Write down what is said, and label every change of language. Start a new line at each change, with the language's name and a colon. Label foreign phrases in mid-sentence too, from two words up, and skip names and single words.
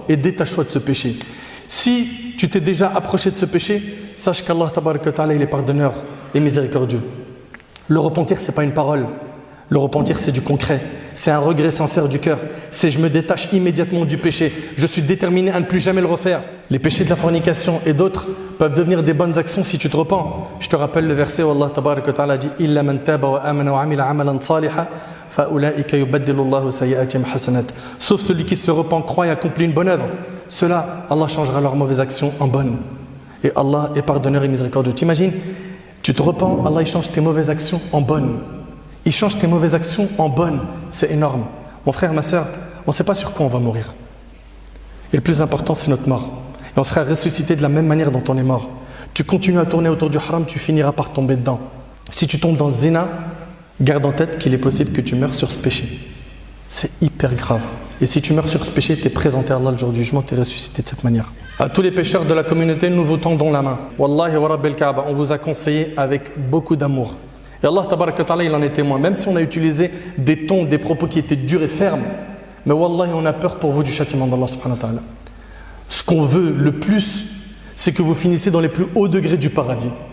French: Et détache-toi de ce péché. Si tu t'es déjà approché de ce péché, sache qu'Allah
Arabic: تبارك وتعالى,
French: il est pardonneur et miséricordieux. Le repentir, c'est pas une parole. Le repentir, c'est du concret. C'est un regret sincère du cœur. C'est: je me détache immédiatement du péché. Je suis déterminé à ne plus jamais le refaire. Les péchés de la fornication et d'autres peuvent devenir des bonnes actions si tu te repens. Je te rappelle le verset où Allah
Arabic: تبارك وتعالى
French: dit:
Arabic: إلا من تاب وآمن وعمل عملا صالحا فأولئك يبدل الله سيئاتهم حسنات.
French: Sauf celui qui se repent, croit et accomplit une bonne œuvre. Cela, Allah changera leurs mauvaises actions en bonnes. Et Allah est pardonneur et miséricordieux. T'imagines, tu te repens, Allah il change tes mauvaises actions en bonnes. Il change tes mauvaises actions en bonnes. C'est énorme. Mon frère, ma soeur, on ne sait pas sur quoi on va mourir. Et le plus important, c'est notre mort. Et on sera ressuscité de la même manière dont on est mort. Tu continues à tourner autour du haram, tu finiras par tomber dedans. Si tu tombes dans le zina, garde en tête qu'il est possible que tu meurs sur ce péché. C'est hyper grave. Et si tu meurs sur ce péché, tu es présenté à Allah le jour du jugement, tu es ressuscité de cette manière. À tous les pécheurs de la communauté, nous vous tendons la main.
Arabic: والله ورب الكعبة,
French: on vous a conseillé avec beaucoup d'amour. Et Allah
Arabic: تبارك وتعالى,
French: il en est témoin. Même si on a utilisé des tons, des propos qui étaient durs et fermes, mais wallahi, on a peur pour vous du châtiment d'Allah
Arabic: سبحانه وتعالى.
French: Ce qu'on veut le plus, c'est que vous finissiez dans les plus hauts degrés du paradis.